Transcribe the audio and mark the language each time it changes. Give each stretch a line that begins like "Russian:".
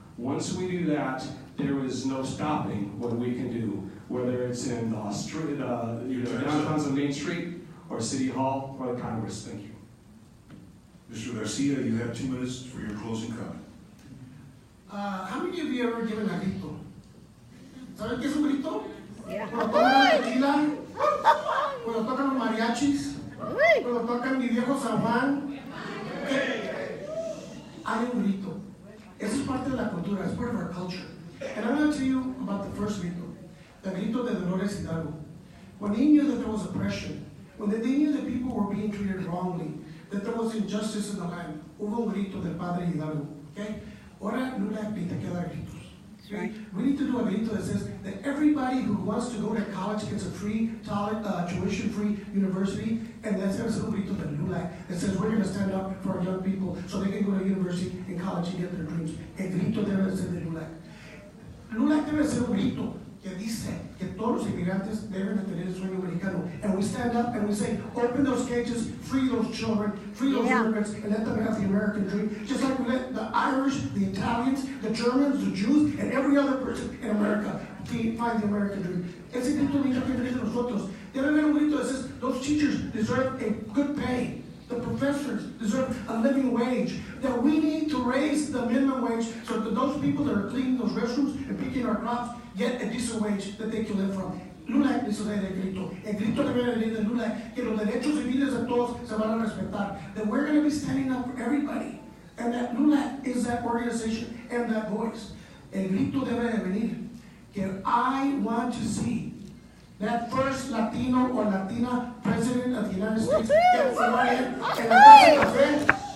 English: Once we do that, there is no stopping what we can do, whether it's in the street, downtowns on Main Street, or City Hall, or the Congress. Thank you. Mr. Garcia, you have 2 minutes for your closing comment. How many of you ever given a grito?
Spanish: ¿Saben qué es un grito?
English: Yeah.
Spanish: Cuando tocan la tequila, cuando tocan los mariachis, cuando tocan mi viejo San Juan. Hay un grito. Eso es parte de la cultura,
English: it's part of our culture. And I'm going to tell you about the first grito, the grito de Dolores Hidalgo. When they knew that there was oppression, when they knew that people were being treated wrongly, that there was injustice in the land,
Spanish: hubo un grito del padre Hidalgo.
English: Okay?
Spanish: Ahora LULAC pinta que dar gritos.
English: Okay? We need to do a grito that says that everybody who wants to go to college gets a free, tuition-free university, and that's a grito de LULAC that says we're going to stand up for our young people so they can go to university and college and get their dreams.
Spanish: El grito debe de ser de LULAC. LULAC debe ser un grito que dice que todos los inmigrantes deben de tener el sueño americano.
English: And we stand up and we say, open those cages, free those children, free those immigrants, and let them have the American dream. Just like we let the Irish, the Italians, the Germans, the Jews, and every other person in America find the American dream.
Spanish: Ese grito viene de nosotros. Debe haber un grito
English: that says, those teachers deserve a good pay. The professors deserve a living wage. That we need to raise the minimum wage so that those people that are cleaning those restrooms and picking our crops get a decent wage that they can live from.
Spanish: LULAC dice el grito. El grito debe venir de LULAC, que los derechos civiles de todos se van a respetar.
English: That we're going to be standing up for everybody. And that LULAC is that organization and that voice.
Spanish: El grito debe de venir. Que
English: I want to see that first Latino or Latina president of the United States get sworn in
Spanish: la Casa Café.